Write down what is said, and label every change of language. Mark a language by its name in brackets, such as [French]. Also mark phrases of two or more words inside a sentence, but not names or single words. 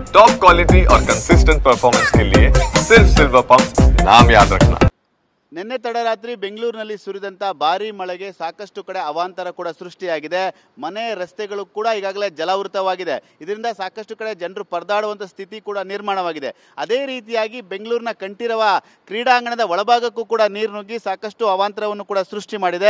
[English] top quality [Hindi] और [English] consistent performance [Hindi] के लिए सिर्फ सिल्वर पंप नाम याद रखना। [Kannada] ನಿನ್ನೆ ತಡರಾತ್ರಿ ಬೆಂಗಳೂರಿನಲ್ಲಿ ಸುರಿದಂತ ಭಾರೀ ಮಳೆಗೆ ಸಾಕಷ್ಟು ಕಡೆ ಅವಾಂತರ ಕೂಡ ಸೃಷ್ಟಿಯಾಗಿದೆ. ಮನೆ ರಸ್ತೆಗಳು ಕೂಡ ಈಗಾಗಲೇ ಜಲಾವೃತವಾಗಿದೆ. ಇದರಿಂದ ಸಾಕಷ್ಟು ಕಡೆ ಜನರು ಪರದಾಡುವಂಥ ಸ್ಥಿತಿ ಕೂಡ ನಿರ್ಮಾಣವಾಗಿದೆ. ಅದೇ ರೀತಿಯಾಗಿ ಬೆಂಗಳೂರಿನ ಕಂಠೀರವ ಕ್ರೀಡಾಂಗಣದ ಒಳಭಾಗಕ್ಕೂ ಕೂಡ ನೀರು ನುಗ್ಗಿ ಸಾಕಷ್ಟು ಅವಾಂತರವನ್ನು ಕೂಡ ಸೃಷ್ಟಿ ಮಾಡಿದೆ.